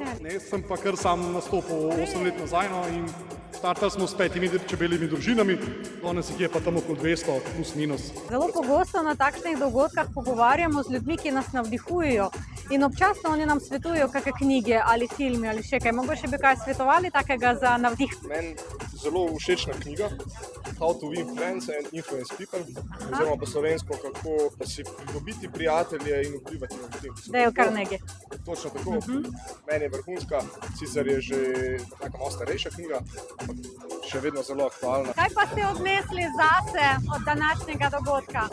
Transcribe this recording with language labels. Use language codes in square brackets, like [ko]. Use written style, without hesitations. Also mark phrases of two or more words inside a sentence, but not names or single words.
[sl] Ne, sem pa kar sam nastopil 8 let nazaj in startali smo s 5 čebeljimi družinami, danes jih je pa tam okoli 200 plus minus. Zelo pogosto na takšnih dogodkah pogovarjamo z ljudmi, ki nas navdihujejo in občasno oni nam svetujejo kakšne knjige ali filme ali še kaj. Mogoče bi kaj svetovali takega za navdih? Meni zelo všečna knjiga, [en] how to win friends and influence people, [sl] oziroma po slovensko, kako pa si pridobiti prijatelje in vplivati na ljudi. Dale Carnegie. Točno tako. Meni je vrhunska, sicer je že taka malo starejša knjiga, ampak še vedno zelo aktualna. Kaj pa ste odnesli zase od današnjega dogodka?